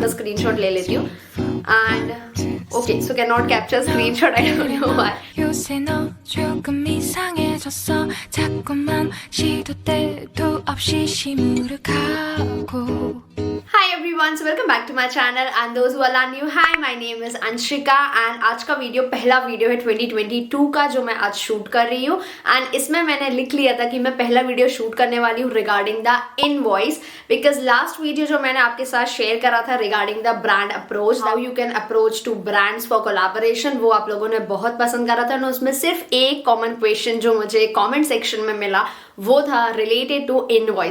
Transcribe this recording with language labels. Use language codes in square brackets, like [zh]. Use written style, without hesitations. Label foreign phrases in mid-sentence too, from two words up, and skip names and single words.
[hi] इसका स्क्रीनशॉट ले लेती हूँ [en] and okay so cannot capture screenshot, I don't know why. [ko] 요새 너 조금 이상해졌어 자꾸만 시도 때도 없이 시무룩하고 [en] Hi everyone, so welcome back to my channel and those who are new, hi, my name is Anshika and [hi] आज का वीडियो पहला वीडियो है 2022 का जो मैं आज शूट कर रही हूँ एंड इसमें मैंने लिख लिया था कि मैं पहला वीडियो शूट करने वाली हूँ [en] regarding the invoice, because last video [hi] जो मैंने आपके साथ शेयर करा था [en] regarding the brand approach, how you can approach to brands for collaboration, [hi] वो आप लोगों ने बहुत पसंद करा था और उसमें सिर्फ एक [en] common question [hi] जो मुझे [en] comment section [hi] में मिला वो था [en] related to invoice.